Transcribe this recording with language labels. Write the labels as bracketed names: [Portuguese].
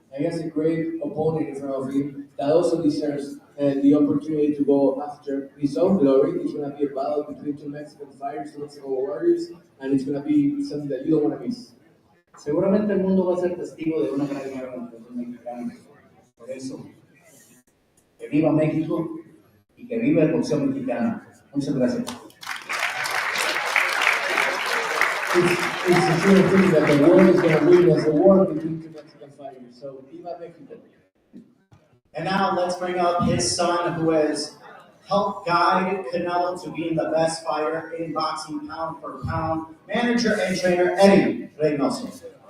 [English] And he has a great opponent in front of him that also deserves the opportunity to go after his own glory. It's going to be a battle between two Mexican fighters, two Mexican warriors, and it's going to be something that you don't want to miss. [Spanish] Seguramente el mundo va a ser testigo de una gran guerra entre los mexicanos. Por eso, que viva México y que viva el boxeo mexicano. Muchas gracias. [English] It's a sure thing that the world is going to win as a war between two Mexican fighters. So, viva Mexico. And now let's bring up his son, who has helped guide Canelo to being the best fighter in boxing pound for pound, manager and trainer Eddie Reynoso.